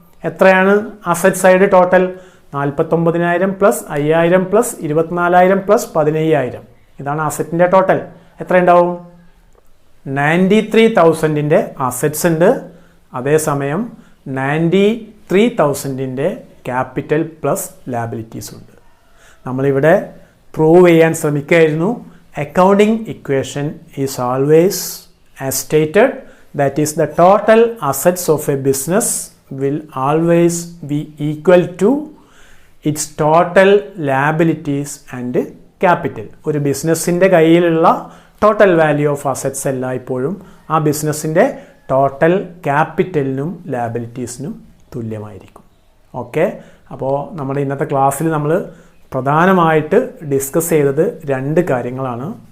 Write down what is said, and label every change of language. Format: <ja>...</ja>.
<ml>എത്രയാണ് asset side total? 49,000 plus 5,000 plus 24,000 plus 15,000. ഇതാണ് അസറ്റിൻ്റെ total. എത്ര ഉണ്ടാവും? 93,000ൻ്റെ അസറ്റ്സ് ഉണ്ട്. അതേസമയം 93,000ൻ്റെ ക്യാപിറ്റൽ പ്ലസ് ലാബിലിറ്റീസ് ഉണ്ട്. നമ്മളിവിടെ പ്രൂവ് ചെയ്യാൻ ശ്രമിക്കുകയായിരുന്നു</ml> <en>Accounting equation is always as stated, that is the total assets of a business will always be equal to its total liabilities and capital.</en> <ml>ഒരു ബിസിനസ്സിൻ്റെ കയ്യിലുള്ള ടോട്ടൽ വാല്യൂ ഓഫ് അസറ്റ്സ് എല്ലായ്പ്പോഴും ആ ബിസിനസ്സിൻ്റെ ടോട്ടൽ ക്യാപിറ്റലിനും ലാബിലിറ്റീസിനും തുല്യമായിരിക്കും. ഓക്കെ, അപ്പോൾ നമ്മുടെ ഇന്നത്തെ ക്ലാസ്സിൽ നമ്മൾ പ്രധാനമായിട്ട് ഡിസ്കസ് ചെയ്തത് 2 കാര്യങ്ങളാണ്.</ml>